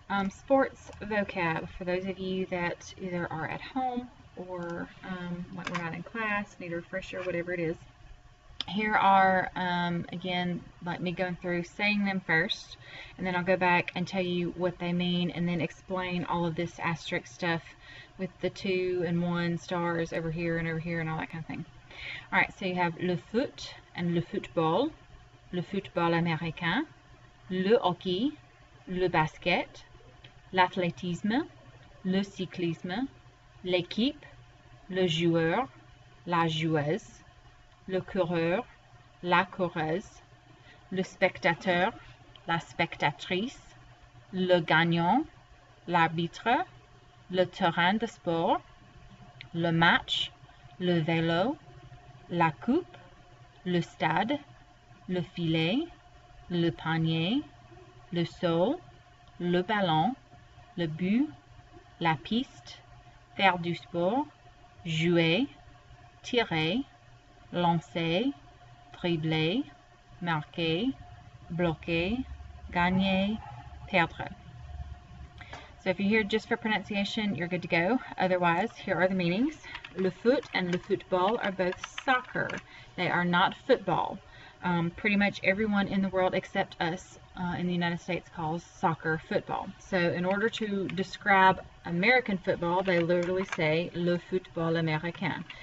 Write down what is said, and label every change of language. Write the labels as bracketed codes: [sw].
[en] Sports vocab for those of you that either are at home or like we're not in class, need a refresher, whatever it is. Here are, again, like me going through saying them first, and then I'll go back and tell you what they mean, and then explain all of this asterisk stuff with the 2 and 1 stars over here and all that kind of thing. All right, so you have [fr] le foot and le football américain, le hockey, le basket, l'athlétisme, le cyclisme, l'équipe, le joueur, la joueuse, le coureur, la coureuse, le spectateur, la spectatrice, le gagnant, l'arbitre, le terrain de sport, le match, le vélo, la coupe, le stade, le filet, le panier, le saut, le ballon, le but, la piste, faire du sport, jouer, tirer, lancer, dribbler, marquer, bloquer, gagner, perdre. [en] So if you're here just for pronunciation, you're good to go. Otherwise, here are the meanings. Le foot and le football are both soccer. They are not football. Pretty much everyone in the world except us in the United States calls soccer football. So in order to describe American football, they literally say le football américain.